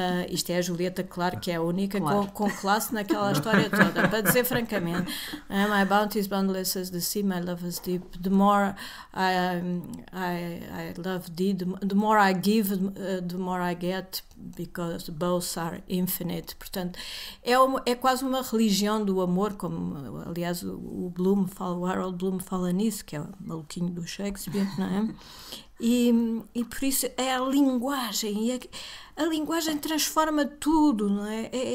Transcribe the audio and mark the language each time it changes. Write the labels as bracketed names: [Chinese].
[Portuguese] Isto é a Julieta, claro, que é a única com classe naquela história toda, para dizer francamente. [English] My bounty is boundless as the sea, my love is deep. The more I love thee, the more I give, the more I get, because both are infinite. [Portuguese] Portanto, é quase uma religião do amor, como aliás o Harold Bloom fala nisso, que é o maluquinho do Shakespeare, não é? E por isso é a linguagem, e a linguagem transforma tudo, não é?